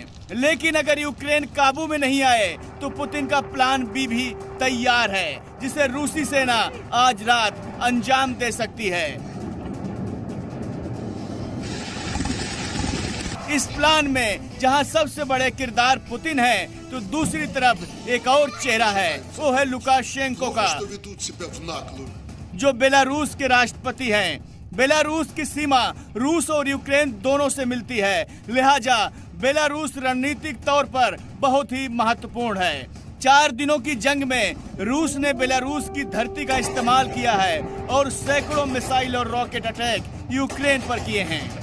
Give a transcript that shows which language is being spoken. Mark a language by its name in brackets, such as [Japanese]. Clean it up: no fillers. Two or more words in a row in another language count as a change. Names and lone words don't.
[Hindi] लेकिन अगर यूक्रेन काबू में नहीं आए तो पुतिन का प्लान बी भी तैयार है, जिसे रूसी सेना आज रात अंजाम दे सकती है। इस प्लान में जहां सबसे बड़े किरदार पुतिन है, तो दूसरी तरफ एक और चेहरा है, वो है लुकाशेंको का, [Russian] Что ведут себя в наглую. [Hindi] जो बेलारूस के राष्ट्रपति हैं। बेलारूस की सीमा रूस और यूक्रेन दोनों से मिलती है, लिहाजा बेलारूस रणनीतिक तौर पर बहुत ही महत्वपूर्ण है। 4 दिनों की जंग में रूस ने बेलारूस की धरती का इस्तेमाल किया है और सैकड़ों मिसाइल और [English] rocket attack [Hindi] यूक्रेन पर किए हैं।